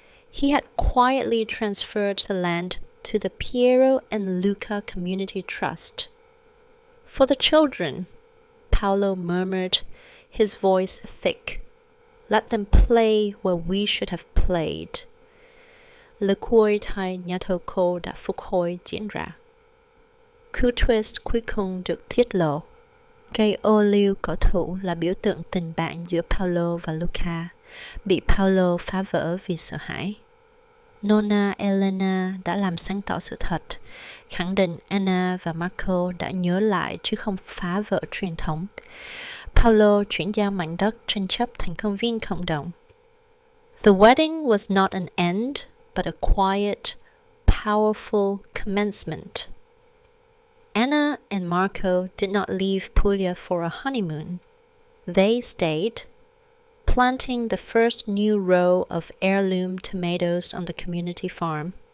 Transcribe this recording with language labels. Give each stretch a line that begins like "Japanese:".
English: He had quietly transferred the land to the Piero and Luca Community Trust. For the children, Paolo murmured, his voice thick. Let them play where we should have played.
Vietnamese: Le cuối thai nhà thờ cô đã phục hồi diễn ra. Cú twist cuối cùng được tiết lộ. Cây ô liu cổ thụ là biểu tượng tình bạn giữa Paolo và Luca, bị Paolo phá vỡ vì sợ hãi. Nonna Elena đã làm sáng tỏ sự thật, khẳng định Anna và Marco đã nhớ lại chứ không phá vỡ truyền thống. Paolo chuyển giao mảnh đất tranh chấp thành công viên cộng đồng.
English: The wedding was not an end, but a quiet, powerful commencement. Anna and Marco did not leave Puglia for a honeymoon. They stayed, planting the first new row of heirloom tomatoes on the community farm.